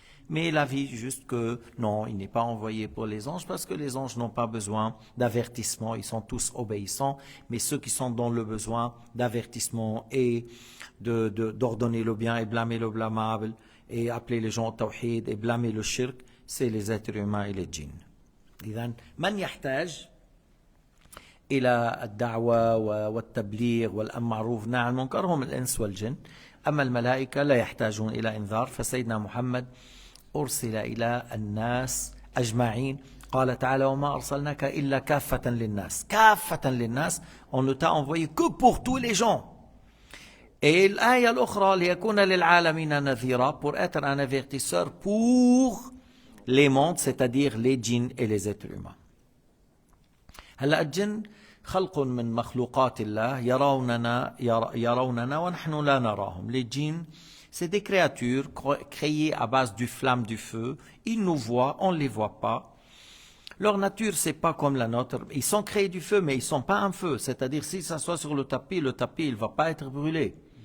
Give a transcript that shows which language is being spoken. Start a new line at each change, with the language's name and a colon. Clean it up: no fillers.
French: Mais il a vu juste que non, il n'est pas envoyé pour les anges parce que les anges n'ont pas besoin d'avertissement, ils sont tous obéissants, mais ceux qui sont dans le besoin d'avertissement et d'ordonner le bien et blâmer le blâmable et appeler les gens au tawhid et blâmer le shirk, c'est les êtres humains et les djinns.
Arabic: إذن من يحتاج إلى الدعوة والتبليغ والأمر معروف والنهي عن المنكر هم الإنس والجن. أما الملائكة لا يحتاجون إلى إنذار. فسيدنا محمد أرسل إلى الناس أجمعين. قال تعالى وما أرسلناك إلا كافة للناس. كافة للناس.
French: On ne t'a envoyé que pour tous les gens. Et l'ayah l'autre,
Arabic: ليكون للعالمين نذيرا,
French: pour être un avertisseur pour les mondes, c'est-à-dire les djinns et les êtres humains.
Arabic: هلا الجن خلق من مخلوقات الله يروننا ونحن لا نراهم.
French: Les djinns, c'est des créatures créées à base du flamme du feu. Ils nous voient, on ne les voit pas. Leur nature, c'est pas comme la nôtre. Ils sont créés du feu, mais ils sont pas un feu. C'est-à-dire, s'ils s'assoient sur le tapis, il va pas être brûlé.